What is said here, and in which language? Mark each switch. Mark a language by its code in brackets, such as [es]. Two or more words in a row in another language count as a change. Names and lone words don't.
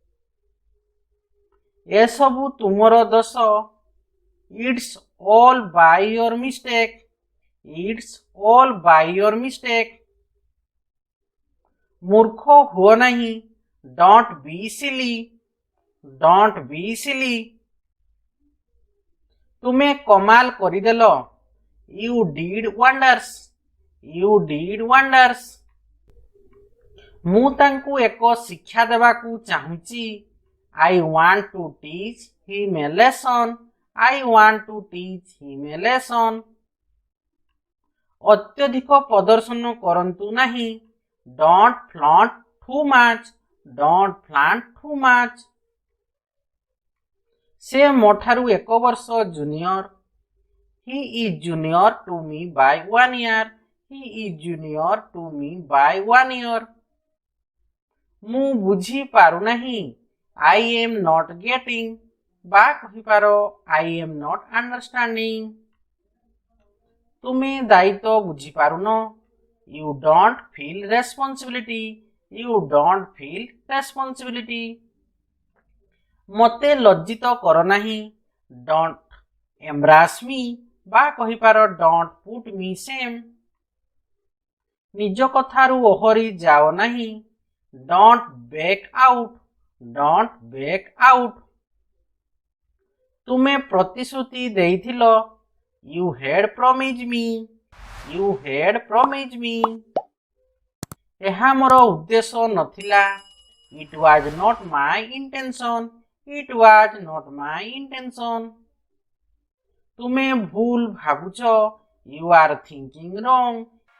[or] ଏସବୁ ତୁମର ଦୋଷ। [en] It's all by your mistake. It's all by your mistake. [or] ମୂର୍ଖ ହୁଅ ନାହିଁ। [en] Don't be silly. Don't be silly. [or] ତୁମେ କମାଲ କରିଦେଲ। [en] You did wonders. You did wonders. [or] ମୁଁ ତାଙ୍କୁ ଏକ ଶିକ୍ଷା ଦେବାକୁ ଚାହୁଁଛି। [en] I want to teach him a lesson. I want to teach him a lesson. [or] ଅତ୍ୟଧିକ ପ୍ରଦର୍ଶନ କରନ୍ତୁ ନାହିଁ। [en] Don't flaunt too much. Don't flaunt too much. [or] ସେ ମୋଠାରୁ 1 ବର୍ଷ ଜୁନିୟର। [en] He is junior to me by 1 year. He is junior to me by 1 year. [or] ମୁଁ ବୁଝି ପାରୁନାହିଁ। [en] I am not getting. [or] ବା କହିପାର [en] I am not understanding. [or] ତୁମେ ଦାୟିତ୍ୱ ବୁଝିପାରୁନ। [en] You don't feel responsibility. You don't feel responsibility. [or] ମୋତେ ଲଜ୍ଜିତ କର ନାହିଁ। [en] Don't embarrass me. [or] ବା କହିପାର [en] don't put me shame. [or] ନିଜ କଥାରୁ ଓହରି ଯାଅ ନାହିଁ। [en] Don't back out. Don't back out. [or] ତୁମେ ପ୍ରତିଶ୍ରୁତି ଦେଇଥିଲ। [en] You had promised me. You had promised me. [or] ଏହା ମୋର ଉଦ୍ଦେଶ୍ୟ ନଥିଲା। [en] It was not my intention. It was not my intention. [or] ତୁମେ ଭୁଲ ଭାବୁଛ। [en] You are thinking wrong.